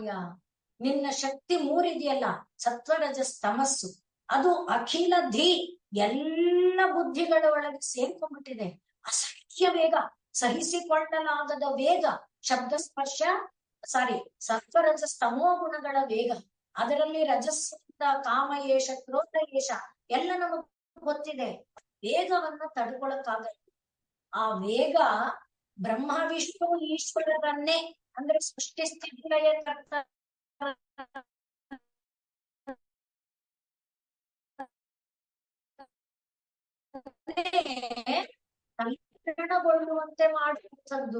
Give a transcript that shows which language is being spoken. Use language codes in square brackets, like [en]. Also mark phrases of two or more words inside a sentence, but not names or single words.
[kn] ನಿನ್ನ ಶಕ್ತಿ ಮೂರಿದೆಯಲ್ಲ, ಸತ್ವರಜಸ್ ತಮಸ್ಸು, ಅದು ಅಖಿಲ ಧೀ, ಎಲ್ಲ ಬುದ್ಧಿಗಳ ಒಳಗೆ ಸೇರ್ಕೊಂಡ್ಬಿಟ್ಟಿದೆ. ಅಸಖ್ಯ ವೇಗ, ಸಹಿಸಿಕೊಳ್ಳಲಾಗದ ವೇಗ, ಶಬ್ದ ಸ್ಪರ್ಶ ಸತ್ವರಜಸ್ ತಮೋ ಗುಣಗಳ ವೇಗ. ಅದರಲ್ಲಿ ರಜಸ್ಸಿಂದ [sa] ಕಾಮ ಏಷ ಕ್ರೋಧ ಏಷ [kn] ಎಲ್ಲ ನಮಗ್ ಗೊತ್ತಿದೆ. ವೇಗವನ್ನ ತಡ್ಕೊಳಕ್ಕಾಗಲ್ಲ. ಆ ವೇಗ ಬ್ರಹ್ಮ ವಿಷ್ಣು ಈಶ್ವರರನ್ನೇ, ಅಂದ್ರೆ ಸೃಷ್ಟಿ ಸ್ಥಿತಿ ಲಯ ಸಂಕೀರ್ಣಗೊಳ್ಳುವಂತೆ ಮಾಡುವಂಥದ್ದು.